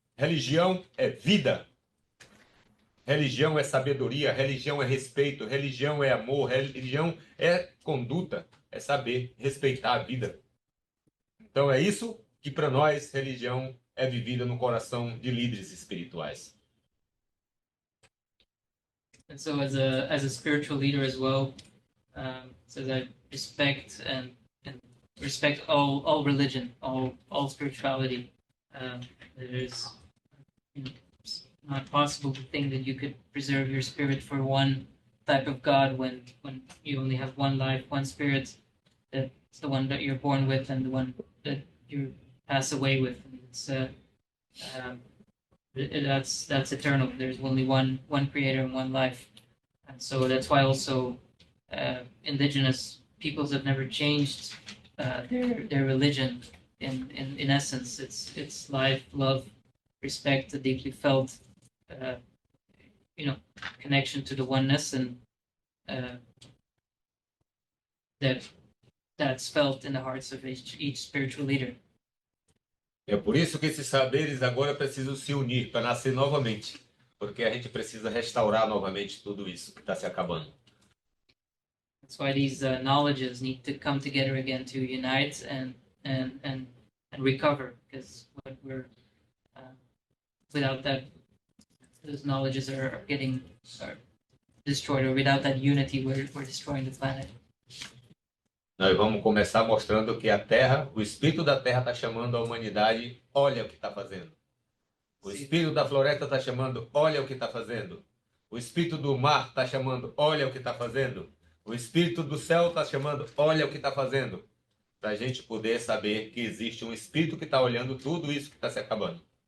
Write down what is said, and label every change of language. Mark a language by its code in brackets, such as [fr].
[pt] Religião é vida. Religião é sabedoria, religião é respeito, religião é amor, religião é conduta, é saber respeitar a vida. Então é isso que para nós religião é vivida no coração de líderes espirituais. [en] And so as a spiritual leader as well, says I respect and respect all religion, all spirituality. There's it's not possible to think that you could preserve your spirit for one type of God when you only have one life, one spirit, that's the one that you're born with and the one that you pass away with. And it's that's eternal. There's only one creator and one life. And so that's why also indigenous peoples have never changed their religion. In essence, it's life, love, respect, a deeply felt, connection to the oneness, and that's felt in the hearts of each spiritual leader. [pt] É por isso que esses saberes agora precisam se unir para nascer novamente, porque a gente precisa restaurar novamente tudo isso que está se acabando. [en] That's why these knowledges need to come together again to unite and recover, because what we're without that, those knowledges are getting destroyed, or without that unity, we're destroying the planet. [pt] Nós vamos começar mostrando que a Terra, o espírito da Terra está chamando a humanidade, olha o que está fazendo. O espírito da floresta está chamando, olha o que está fazendo. O espírito do mar está chamando, olha o que está fazendo. O espírito do céu está chamando, olha o que está fazendo. Para a gente poder saber que existe um espírito que está olhando tudo isso que está se acabando.